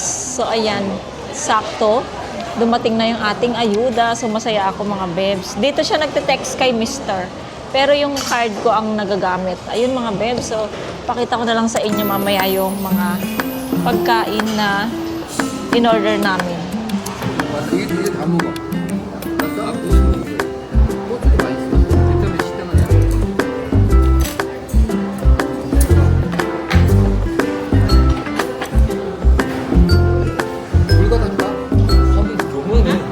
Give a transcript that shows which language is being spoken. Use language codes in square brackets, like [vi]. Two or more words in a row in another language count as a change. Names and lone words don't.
[tl] So, ayan, sakto. Dumating na yung ating ayuda. So, masaya ako mga bebs. Dito siya nagte-text kay Mr. Pero yung card ko ang nagagamit. Ayun mga bebs. So, pakita ko na lang sa inyo mamaya yung mga pagkain na in-order namin. [ko] 이게 다 먹어. 나 싸갖고 싶은 거. 고추도 맛있어. 진짜 맛있잖아요. 물 갖다 줄까? 거기 조명이.